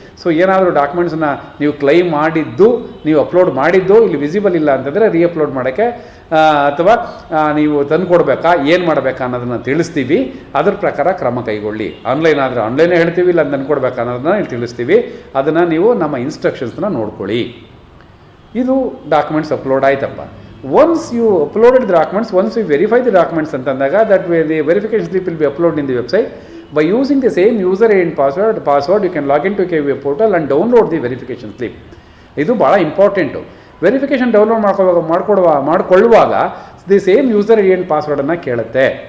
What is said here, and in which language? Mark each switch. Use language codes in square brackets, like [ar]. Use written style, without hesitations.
[kn] So ಏನಾದರೂ ಡಾಕ್ಯುಮೆಂಟ್ಸನ್ನ ನೀವು claim ಮಾಡಿದ್ದು, ನೀವು ಅಪ್ಲೋಡ್ ಮಾಡಿದ್ದು ಇಲ್ಲಿ ವಿಸಿಬಲ್ ಇಲ್ಲ ಅಂತಂದರೆ ರೀಅಪ್ಲೋಡ್ ಮಾಡೋಕ್ಕೆ ಅಥವಾ ನೀವು ತಂದು ಕೊಡಬೇಕಾ, ಏನು ಮಾಡಬೇಕಾ ಅನ್ನೋದನ್ನು ತಿಳಿಸ್ತೀವಿ. ಅದ್ರ ಪ್ರಕಾರ ಕ್ರಮ ಕೈಗೊಳ್ಳಿ. ಆನ್ಲೈನ್ ಆದರೆ ಆನ್ಲೈನೇ ಹೇಳ್ತೀವಿ, ಇಲ್ಲ ತಂದು ಕೊಡಬೇಕಾ ಅನ್ನೋದನ್ನ ಇಲ್ಲಿ ತಿಳಿಸ್ತೀವಿ. ಅದನ್ನು ನೀವು ನಮ್ಮ ಇನ್ಸ್ಟ್ರಕ್ಷನ್ಸ್ನ ನೋಡ್ಕೊಳ್ಳಿ. ಇದು ಡಾಕ್ಯುಮೆಂಟ್ಸ್ ಅಪ್ಲೋಡ್ ಆಯ್ತಪ್ಪ. [en] Once you uploaded the documents, once you verify the documents ಅಂತಂದಾಗ that way the verification slip will be uploaded in the website. By using the same user ID and password you can log into KVA portal and download the verification slip. [kn] ಇದು ಭಾಳ important. Verification download ಮಾಡಿಕೊಳ್ಳುವಾಗ the same user ID and ಪಾಸ್ವರ್ಡನ್ನು ಕೇಳುತ್ತೆ.